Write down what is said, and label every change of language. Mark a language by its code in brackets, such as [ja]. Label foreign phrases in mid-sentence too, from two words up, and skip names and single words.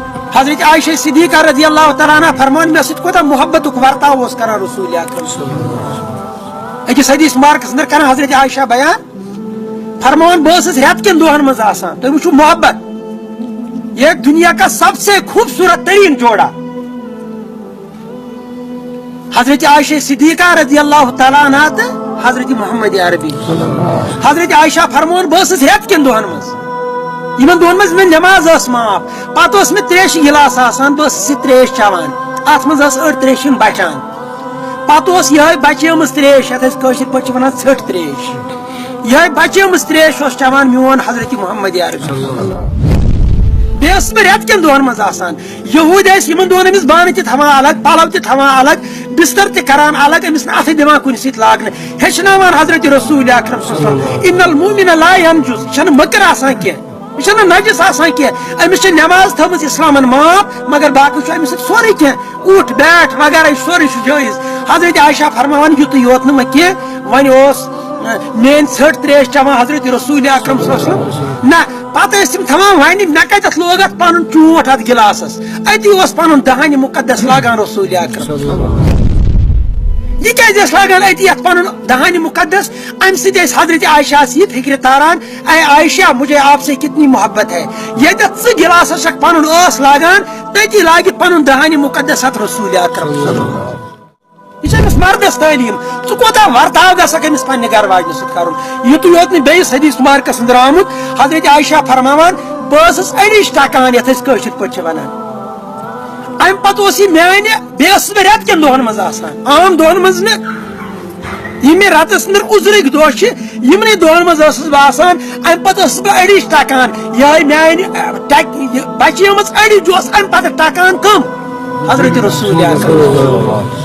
[ks] حضرت عائشہ صدیقہ رضی اللہ تعالیٰ عنہ فرمان میں سۭتۍ کوتاہ محبت ورتاو اوس کران رسول اکرم أکِس حدیث مارکس اندر کران حضرت عائشہ بیان فرمان بہٕ ٲسٕس رٮ۪تہٕ کٮ۪ن دۄہن منٛز آسان تُہۍ وٕچھِو محبت [ur] یہ ایک دنیا کا سب سے خوبصورت ترین جوڑا [ks] حضرت عائشہ صدیقہ رضی اللہ تعالیٰ عنہ تو حضرت محمد عربی حضرت عائشہ فرمان بہٕ ٲسٕس رٮ۪تہٕ کٮ۪ن دۄہن منٛز یمن دۄہن منٛز مےٚ نٮ۪ماز ٲس معاف پتہٕ اوس مےٚ تریشہِ گِلاس آسان بہٕ ٲسٕس یہِ تریش چٮ۪وان اتھ منٛز ٲس أڑۍ تریشہِ بچان پتہٕ اوس یِہے بچیمٕژ تریش یتھ أسۍ کٲشِر پٲٹھۍ چھِ ونان ژھٔٹۍ تریش یِہے بچیمٕژ تریش اوس چٮ۪وان میون حضرت محمد عربی بیٚیہِ ٲسٕس بہٕ رٮ۪تہٕ کٮ۪ن دۄہن منٛز آسان یہوٗدۍ ٲسۍ یِمن دۄہن أمِس بانہٕ تہِ تھاوان الگ پلو تہِ تھاوان الگ بستر تہِ کران الگ أمِس نہٕ اَتھٕ دِوان کُنہِ سۭتۍ لاگنہٕ ہیٚچھناوان حضرت رسول اکرم صلی اللہ علیہ وسلم [ar] اِن المؤمن لا [ks] ينجس یہِ چھنہٕ مٔکٕر آسان کینٛہہ یہِ چھنہٕ نجس آسان کینٛہہ أمِس چھِ نٮ۪ماز تھٲومٕژ اِسلامن معاف مگر باقٕے چھُ أمِس سۭتۍ سورُے کینٛہہ اوٗٹھ بیٹھ وغیرہ یہِ سورُے چھُ جٲیز حضرت عائشہ فرماوان یُتُے یوت نہٕ وۄنۍ کینٛہہ وۄنۍ اوس میٲنۍ ژھٔٹۍ تریش چٮ۪وان حضرت رسول اکرم صلی اللہ علیہ وسلم نہ پتہٕ ٲسۍ تِم تھاوان وَنہِ مےٚ کتٮ۪تھ لوگ اتھ پنُن چوٗنٛٹھ اتھ گِلاسس أتی اوس پنُن دہانہِ مُقدس لاگان رسول اکرم یہ کیٛازِ ٲسۍ لاگان أتی اتھ پنُن دہانہِ مُقدس امہِ سۭتۍ ٲسۍ حضرت عائشہس یہِ فکرِ تاران [ur] اے عائشہ مجھے آپ سے کتنی محبت ہے [ks] ییٚتٮ۪تھ ژٕ گِلاسس چھکھ پنُن ٲس لاگان تٔتی لٲگِتھ پنُن دہانہِ مُقدس اتھ رسول اکرم یہ چھِ أمِس مردس تعلیٖم ژٕ کوتاہ ورتاو گژھکھ أمِس پننہِ گرٕ واجنہِ سۭتۍ کرُن یُتُے یوت نہٕ بیٚیِس حدیث مارکس اندر آمُت حضرت عائشہ فرماوان بہٕ ٲسٕس أڑِج ٹکان یتھ أسۍ کٲشِر پٲٹھۍ چھِ ونان امہِ پتہٕ اوس یہِ میانہِ بیٚیہِ ٲسٕس بہٕ رٮ۪تہٕ کٮ۪ن دۄہن منٛز آسان عام دۄہن منٛز نہٕ یِم مےٚ رٮ۪تس انٛدر اُزرٕکۍ دۄہ چھِ یِمنٕے دۄہن منٛز ٲسٕس بہٕ آسان امہِ پتہٕ ٲسٕس بہٕ أڑِج ٹکان یِہے میانہِ بچیمٕژ أڑِج اوس امہِ پتہٕ ٹکان کم حضرت رسول اکرم